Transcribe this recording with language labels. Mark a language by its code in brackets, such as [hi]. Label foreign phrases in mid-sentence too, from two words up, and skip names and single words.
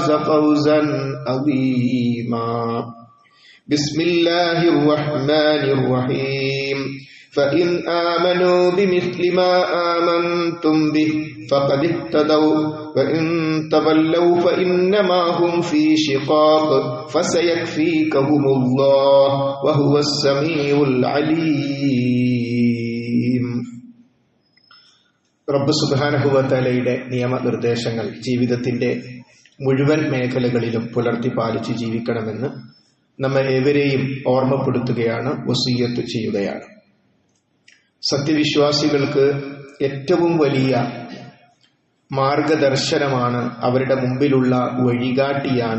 [ar] فوزا عظيما بسم الله الرحمن الرحيم فإن آمنوا بمثل ما آمنتم به فقد اهتدوا وإن تولوا فإنما هم في شقاق فسيكفيكهم الله وهو السميع العليم. رب سبحانه وتعالى [ml] നിയമനിർദ്ദേശങ്ങൾ ജീവിതത്തിന്റെ മുഴുവൻ മേഖലകളിലും പുലർത്തി പാലിച്ച് ജീവിക്കണമെന്ന് നമ്മെ ഏവരെയും ഓർമ്മപ്പെടുത്തുകയാണ്, വസിയ്യത്ത് ചെയ്യുകയാണ്. സത്യവിശ്വാസികൾക്ക് ഏറ്റവും വലിയ മാർഗദർശനമാണ്, അവരുടെ മുമ്പിലുള്ള വഴികാട്ടിയാണ്.